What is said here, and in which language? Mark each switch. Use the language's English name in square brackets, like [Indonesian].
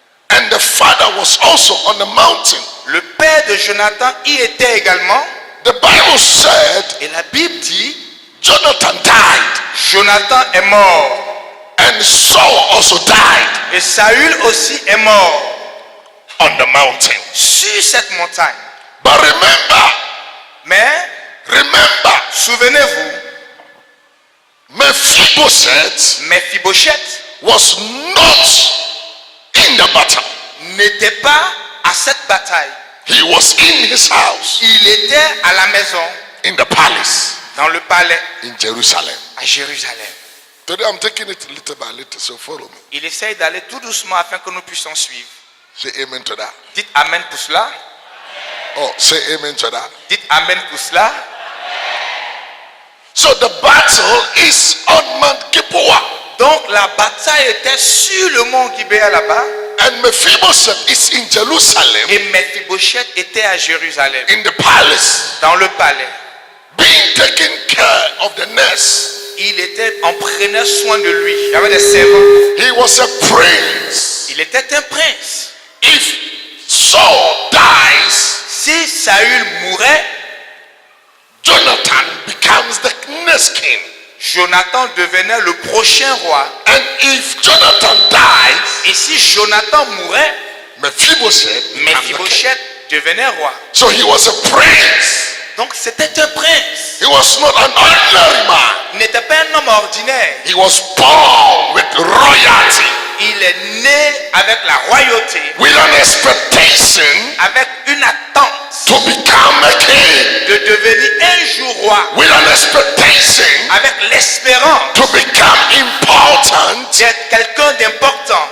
[English] and the father was also on the mountain. [French] Le père de Jonathan y était également. [English] The Bible said [French] Et la Bible dit [English] Jonathan died, [French] Jonathan est mort. [English] and Saul also died [French] Et Saül aussi est mort [English] on the mountain. [French] sur cette montagne. [English] But remember, [French] Mais, souvenez-vous, [English] Mephibosheth [French] Mephibosheth [English] was not in the battle. [French] n'était pas à cette bataille. [English] He was in his house, [French] Il était à la maison, [English] in the palace [French] dans le palais, [English] in Jerusalem. [French] à Jérusalem. [English] Today I'm taking it little by little, so follow me. [French] Il essaye d'aller tout doucement afin que nous puissions suivre. [English] Say amen to that. [French] Dites Amen pour cela. [English] Oh, say amen to that. [French] Dites Amen pour cela. [English] So the battle is on Mount Gilboa, [French] Donc la bataille était sur le mont Gibéa là-bas. [English] and Mephibosheth is in Jerusalem, [French] Et Mephibosheth était à Jérusalem, [English] in the palace, [French] dans le palais. [English] being taken care of the nurse. [French] On prenait soin de lui. Il y avait des servants. [English] He was a prince. [French] Il était un prince. [English] If Saul dies, [French] Si Saül mourait, [English] Jonathan becomes the next king. [French] Jonathan devenait le prochain roi. [English] And if Jonathan dies, [French] Et si Jonathan mourait, [English] Mephibosheth becomes the king. [French] Mephibosheth devenait roi. [English] So he was a prince. [French] Donc c'était un prince. [English] He was not an ordinary man. [French] Il n'était pas un homme ordinaire. [English] He was born with royalty, [French] Il est né avec la royauté, [English] with an expectation [French] avec une attente [English] to become a king, [French] de devenir un jour roi, [English] with an expectation [French] avec l'espérance [English] to become important [French] d'être quelqu'un d'important